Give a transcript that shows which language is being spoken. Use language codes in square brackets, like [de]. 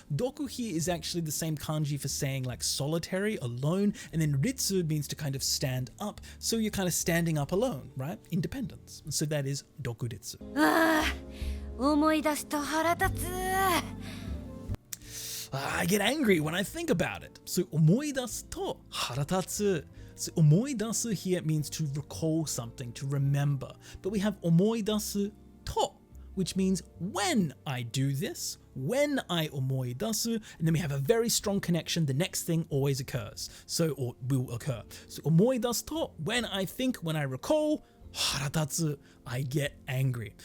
[en] Doku here is actually the same kanji for saying like solitary, alone, and then ritsu means to kind of stand up. So you're kind of standing up alone, right? Independence. So that is dokuritsu. [ja] 思い出すと腹立つ。 [en] I get angry when I think about it. [ja] So 思い出すと腹立つ. [en] So 思い出す here means to recall something, to remember. But we have [ja] 思い出すと, [en] which means when I do this, when I 思い出す, and then we have a very strong connection. The next thing always occurs. So, or will occur. So [ja] 思い出すと, [en] when I think, when I recall, [ja] 腹立つ, [en] I get angry.